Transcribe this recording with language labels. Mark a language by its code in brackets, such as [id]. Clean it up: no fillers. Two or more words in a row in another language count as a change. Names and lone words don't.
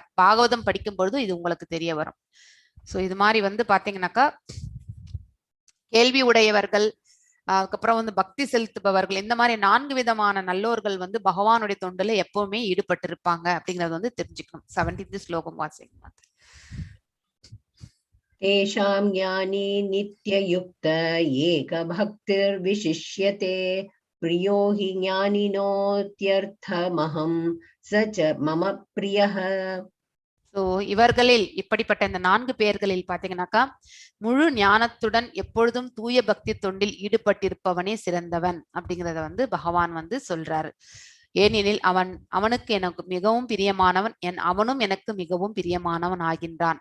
[ta] பாகவதம் படிக்கும் பொழுது இது உங்களுக்கு தெரிய வரும். சோ இது மாதிரி வந்து பாத்தீங்கன்னாக்கா கேள்வி உடையவர்கள், அதுக்கப்புறம் வந்து பக்தி செலுத்துபவர்கள், இந்த மாதிரி 4 விதமான நல்லோர்கள் வந்து பகவானுடைய தொண்டுல எப்பவுமே ஈடுபட்டு இருப்பாங்க அப்படிங்கறது வந்து தெரிஞ்சுக்கணும். 17th ஸ்லோகம் வாசிங்க. [sa] तेषां ज्ञानी नित्ययुक्त एक भक्तिर् विशिष्यते प्रियो हि ज्ञानिनोत्यर्थमहं स च मम प्रियः. [ta] ஸோ இவர்களில் இப்படிப்பட்ட இந்த 4 பேர்களில் பாத்தீங்கன்னாக்கா முழு ஞானத்துடன் எப்பொழுதும் தூய பக்தி தொண்டில் ஈடுபட்டிருப்பவனே சிறந்தவன் அப்படிங்கிறத வந்து பகவான் வந்து சொல்றாரு. ஏனெனில் அவனுக்கு எனக்கு மிகவும் பிரியமானவன், அவனும் எனக்கு மிகவும் பிரியமானவன் ஆகின்றான்.